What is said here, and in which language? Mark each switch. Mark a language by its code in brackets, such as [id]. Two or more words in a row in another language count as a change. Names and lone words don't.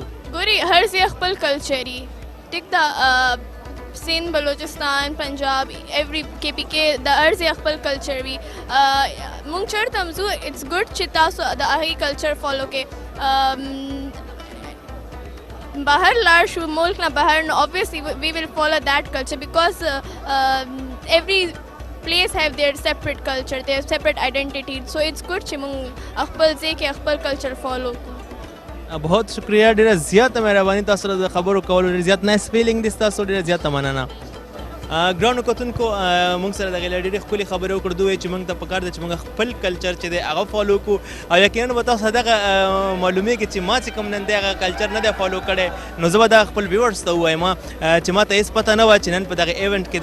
[ps] ګوري هر ځای خپل کلچر وي، ټیک ده، سندھ بلوچستان پنجاب ایوری KPK د هر ځای خپل کلچر وي. موږ چېرته هم ځو [en] it's good [ps] چې تاسو د هغې کلچر فالو کړئ. بهر لاړ شو ملک نه بهر، نو [en] obviously we will follow that culture because every place have their separate culture, their separate identity, so it's good [ps] چې موږ خپل ځای کې خپل کلچر فالو کړو. [ur] بہت شکریہ، [ps] ډېره زیاته مهرباني تاسو سره د خبرو کولو، ډېر زیات [en] nice feeling [ps] دی ستاسو، ډېره زیاته مننه. ګرانو کتونکو موږ سره دغه ډېرې ښکلې خبرې وکړو، دوی چې موږ ته پکار ده چې موږ خپل کلچر چې دی هغه فالو کړو، او یقینا به تاسو دغه معلومیږي چې ما چې کوم نن دی هغه کلچر نه دی فالو کړی، نو زه به دا خپل ویورز ته ووایم چې ما ته هېڅ پته نه وه چې نن په دغه ایونټ کې